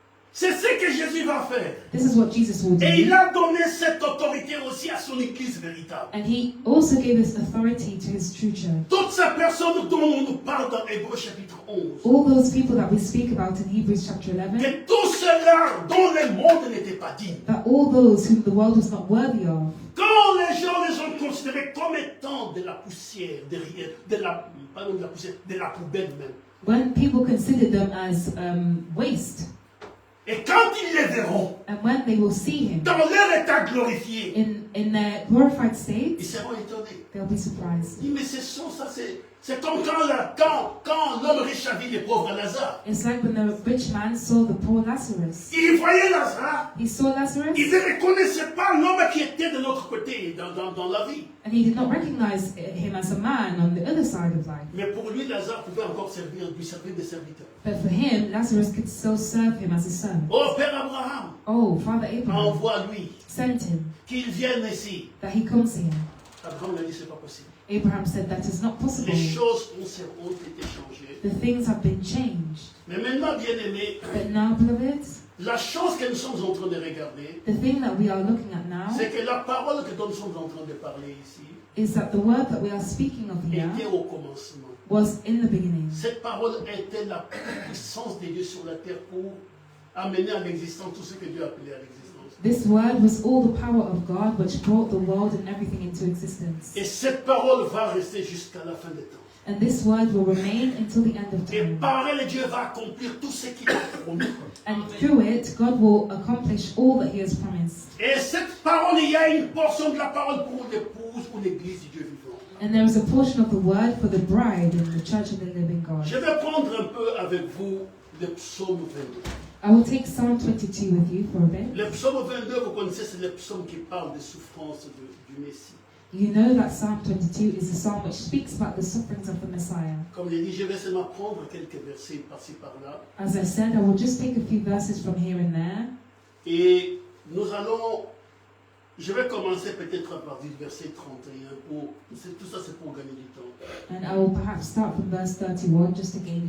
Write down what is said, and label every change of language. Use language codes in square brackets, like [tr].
[fr] C'est ce que Jésus va faire. [en] This is what Jesus will [fr] Et il [en] do. [fr] a donné cette autorité aussi à son Église véritable. [en] And He also gave this authority to His true church. [fr] Toutes ces personnes dont on nous parle dans Hébreux chapitre 11, [en] All those people that we speak about in Hebrews chapter 11, [fr] que tout cela dont le monde n'était pas digne. [en] that all those whom the world was not worthy of, [fr] Quand les gens les ont considérés comme étant de la poussière, de la poubelle même. [en] when people considered them as waste, [fr] Et quand ils les verront [en] and when they will see Him [fr] dans leur état glorifié, [en] in their glorified state, [fr] ils seront étonnés. [en] they'll be surprised. [fr] Ils disent, mais c'est comme quand l'homme riche a vu les pauvres Lazare. [en] It's like when the rich man saw the poor Lazarus. [fr] Il voyait Lazare, [en] He saw Lazarus, [fr] il ne reconnaissait pas l'homme qui était de l'autre côté dans la vie. [en] and he did not recognize him as a man on the other side of life. [fr] Mais pour lui, Lazare pouvait encore lui servir de serviteur. [en] But for him, Lazarus could still serve him as a son. [fr] Oh, Père Abraham, [en] Oh, Father Abraham [fr] envoie-lui [en] sent him [fr] qu'il vienne ici. [en] that he comes here. [fr] Abraham a dit, c'est pas possible. [en] Abraham said that is not possible. [fr] Les choses ont été changées. [en] The things have been changed. [fr] Mais maintenant, bien-aimés, [en] But now, beloved, [fr] la chose que nous sommes en train de regarder, [en] the thing that we are looking at now [fr] c'est que la parole que nous sommes en train de parler ici [en] is that the word that we are speaking of here [fr] était au commencement. [en] was in the beginning. [fr] Cette parole était la puissance de Dieu sur la terre pour amener à l'existence tout ce que Dieu a appelé à l'existence. [en] This word was all the power of God which brought the world and everything into existence. [fr] Et cette parole va rester jusqu'à la fin des temps. [en] And this word will remain until the end of [fr] Et [en] time. [fr] par elle, Dieu va accomplir tout ce qu'il a promis. [en] And through it, God will accomplish all that He has promised. [fr] Et cette parole, il y a une portion de la parole pour l'épouse, pour l'église du Dieu vivant. [en] And there is a portion of the word for the bride in the church of the living God. [fr] Je vais prendre un peu avec vous le psaume 22. [en] I will take Psalm 22 with you for a bit. [fr] Le psaume 22, vous connaissez, c'est le psaume qui parle des souffrances du Messie. [en] You know that Psalm 22 is a psalm which speaks about the sufferings of the Messiah. [fr] Comme je l'ai dit, je vais seulement prendre quelques versets par-ci par-là. [en] As I said, I will just take a few verses from here and there. [fr] Et nous allons Je vais commencer peut-être à partir du verset 31. Tout ça, c'est pour gagner du temps. [en] And I will perhaps start from verse 31 just to gain